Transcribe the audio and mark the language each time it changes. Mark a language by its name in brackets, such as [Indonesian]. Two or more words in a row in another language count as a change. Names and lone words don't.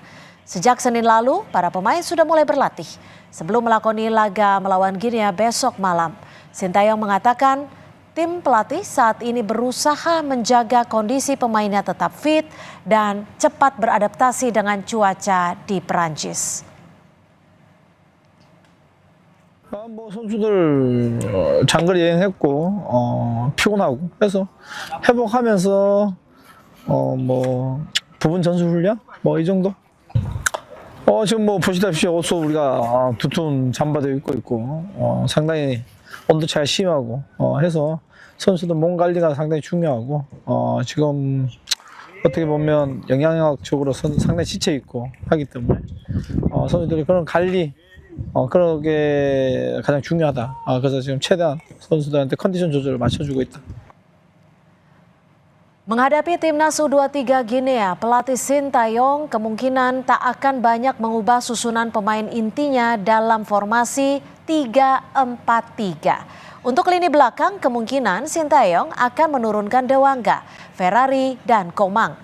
[Indonesian] Sejak Senin lalu, para pemain sudah mulai berlatih sebelum melakoni laga melawan Guinea besok malam. Sinteyong mengatakan tim pelatih saat ini berusaha menjaga kondisi pemainnya tetap fit dan cepat beradaptasi dengan cuaca di Perancis. [Korean] 선수들 장거리 여행했고 피곤하고 해서 회복하면서 부분 전술 훈련 이 정도. 지금 보시다시피 옷도 우리가 두툼 잠바도 입고 있고 상당히 온도 차이 심하고 해서 선수들 몸 관리가 상당히 중요하고 지금 어떻게 보면 영양학적으로 상당히 지쳐 있고 하기 때문에 선수들이 그런 관리 그런 게 가장 중요하다. 그래서 지금 최대한 선수들한테 컨디션 조절을 맞춰주고 있다. [Indonesian] Menghadapi Timnas U23 Guinea, pelatih Sinteyong kemungkinan tak akan banyak mengubah susunan pemain intinya dalam formasi 3-4-3. Untuk lini belakang, kemungkinan Sinteyong akan menurunkan Dewangga, Ferrari, dan Komang.